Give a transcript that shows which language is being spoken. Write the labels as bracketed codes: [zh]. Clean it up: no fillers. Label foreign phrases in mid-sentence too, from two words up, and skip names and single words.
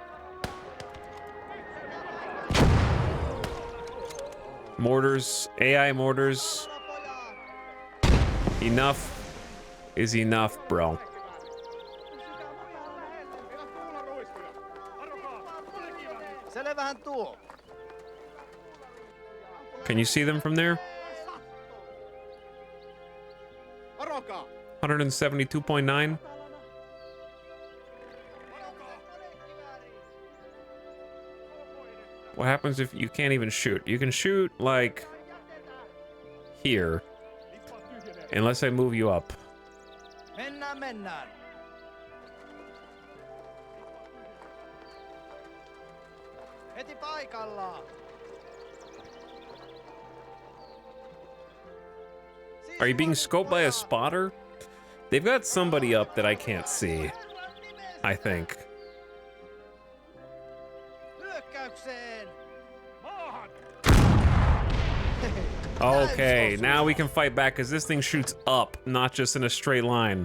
[en] Mortars, AI mortars. Enough is enough, bro. [fi] Selvähän tuo. [en] Can you see them from there? [fi] Varokaa! [en] 172.9. What happens if you can't even shoot? You can shoot, like, here. Unless I move you up. [fi] Mennään, mennään. Heti paikallaan. [en] Are you being scoped by a spotter? They've got somebody up that I can't see, I think. [fi] Hyökkäykseen. [en] Okay, now we can fight back because this thing shoots up, not just in a straight line.